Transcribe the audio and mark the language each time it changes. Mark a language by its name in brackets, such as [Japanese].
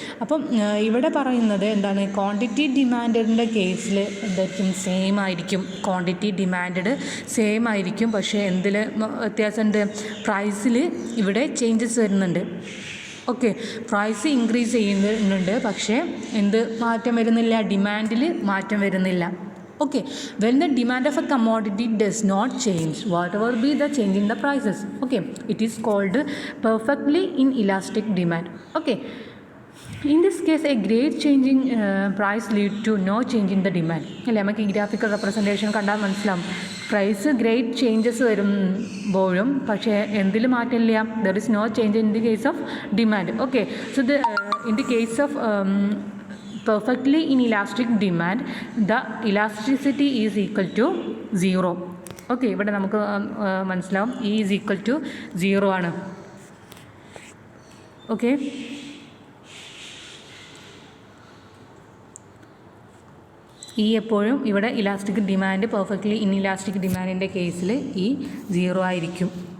[Malayalam] അപ്പം ഇവിടെ പറയുന്നത് എന്താണ്, ക്വാണ്ടിറ്റി ഡിമാൻഡിൻ്റെ കേസിൽ എന്തായിരിക്കും, സെയിം ആയിരിക്കും. ക്വാണ്ടിറ്റി ഡിമാൻഡ് സെയിം ആയിരിക്കും. പക്ഷേ എന്തിൽ വ്യത്യാസമുണ്ട്, പ്രൈസിൽ ഇവിടെ ചേഞ്ചസ് വരുന്നുണ്ട്. ഓക്കെ, പ്രൈസ് ഇൻക്രീസ് ചെയ്യുന്നുണ്ട്, പക്ഷേ എന്ത് മാറ്റം വരുന്നില്ല, ഡിമാൻഡിൽ മാറ്റം വരുന്നില്ല. [English] Okay, when the demand of a commodity does not change, whatever be the change in the prices, okay, it is called perfectly inelastic demand. Okay, in this case a great change in price lead to no change in the demand. [Malayalam] അല്ലേ, നമുക്ക് ഈ graphical representation കണ്ടാൽ മനസ്സിലാവും. Price great changes വരുമ്പോഴും പക്ഷേ എന്തിൽ മാറ്റമില്ല, [English] There is no change in the case of demand. Okay, so in the case of perfectly inelastic demand, the elasticity is equal to 0. [Malayalam] Okay, ഇവിടെ നമുക്ക് മനസ്സിലാവും [English] E is equal to 0 [Malayalam] ആണ്. Okay, ഈ എപ്പോഴും ഇവിടെ ഇലാസ്റ്റിക് ഡിമാൻഡ്, പെർഫെക്റ്റ്ലി ഇൻഇലാസ്റ്റിക് ഡിമാൻഡിൻ്റെ കേസിൽ ഈ 0 ആയിരിക്കും.